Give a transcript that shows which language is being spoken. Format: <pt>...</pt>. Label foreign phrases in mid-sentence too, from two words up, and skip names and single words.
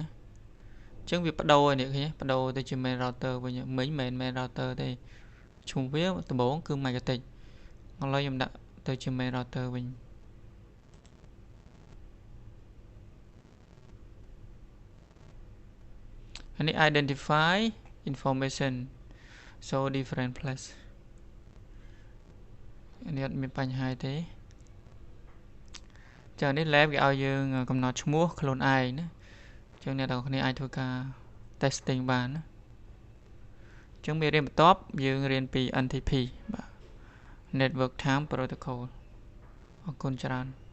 <km>អញ្ចឹងវាបដូរឲ្យអ្នកឃើញបដូរទៅជា</km> <en>main router</en> <km>វិញមិញ</km> <en>main router</en> <km>ទេឈ្មោះវាដំបូងគឺ Magnetic ឥឡូវខ្ញុំដាក់ទៅជា</km> <en>main router</en> <km>វិញអានេះ</km> <en>identify information so different place</en> <km>នេះអត់មានបញ្ហាទេ ចានេះ lab គេឲ្យយើងកំណត់ឈ្មោះខ្លួនឯងណាអញ្ចឹងអ្នកទាំងគ្នាអាចធ្វើការ testing បានណាអញ្ចឹងមេរៀនបន្ទាប់យើងរៀនពី NTP បាទ</km> <en>Network Time Protocol</en> <km>អរគុណច្រើន</km>